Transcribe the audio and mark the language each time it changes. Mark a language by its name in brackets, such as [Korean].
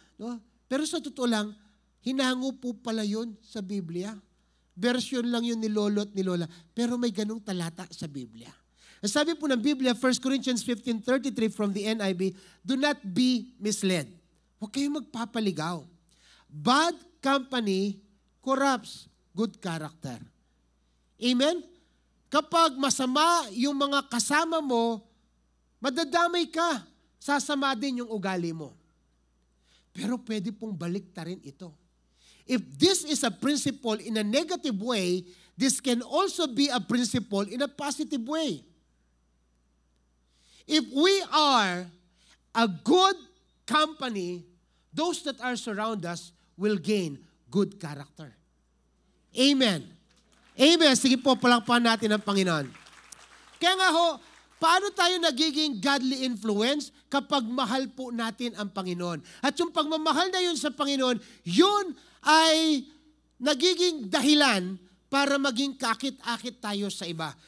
[Filipino] No? Pero sa totoo lang, hinango po pala yun sa Biblia. Version lang yun ni lolo at ni lola. Pero may ganung talata sa Biblia. Sabi po ng Biblia, [English] 1 Corinthians 15:33 from the NIV, do not be misled. [Filipino] Huwag kayong magpapaligaw. [English] Bad company corrupts good character. [Filipino] Amen? Kapag masama yung mga kasama mo, madadamay ka, sasama din yung ugali mo. Pero pwede pong baliktarin ito. [English] If this is a principle in a negative way, this can also be a principle in a positive way. If we are a good company, those that are surround us will gain good character. [Filipino] Amen. Amen. Sige po, palakpakan natin ang Panginoon. Kaya nga paano tayo nagiging godly influence kapag mahal po natin ang Panginoon? At yung pagmamahal na yun sa Panginoon, yun ay nagiging dahilan para maging kakit-akit tayo sa iba.